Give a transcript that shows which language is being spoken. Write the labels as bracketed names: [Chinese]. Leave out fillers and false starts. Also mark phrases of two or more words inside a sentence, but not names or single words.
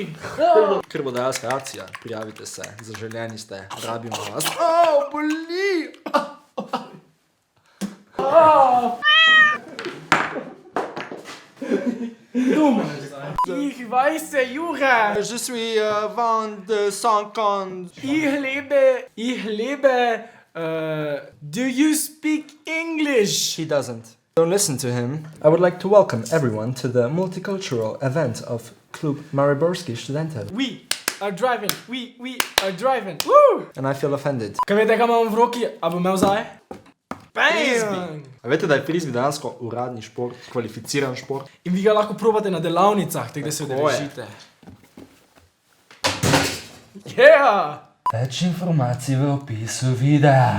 [Slovenian] Krvodajalska akcija, prijavite se, zaželjeni ste, rabimo vas. Boli! [German] Ich weiße Jure! [French] Je suis van de Sankon. [German] Ich lebe, [English] do you speak English? He doesn't. Don't listen to him. I would like to welcome everyone to the multicultural event of Klub Mariborski Študentov. We are driving, woo! And I feel offended. [Slovenian] Kaj veste, kaj imam v roki, a bom imel zdaj? Frisbee. A veste, da je frisbee dejansko uradni šport, kvalificiran šport? In vi ga lahko probate na delavnicah, tako da se Tako je. udeležite. Yeah! Več informacij v opisu videa.